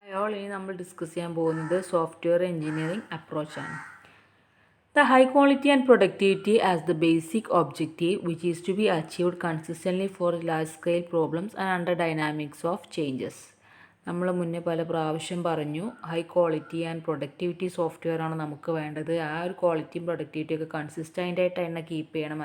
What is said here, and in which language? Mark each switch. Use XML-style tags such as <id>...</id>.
<ml>All ഇനി നമ്മൾ discuss ചെയ്യാൻ പോകുന്നത് software engineering അപ്രോച്ചാണ്.</ml> <en>The high quality and productivity as the basic objective which is to be achieved consistently for large scale problems and under dynamics of changes.</en> <ml>നമ്മൾ മുന്നേ പല പ്രാവശ്യം പറഞ്ഞു high quality and productivity software ആണ് നമുക്ക് വേണ്ടത്. ആ ഒരു ക്വാളിറ്റിയും പ്രൊഡക്ടിവിറ്റിയും ഒക്കെ കൺസിസ്റ്റൻ്റ് ആയിട്ട് തന്നെ കീപ്പ് ചെയ്യണം.</ml>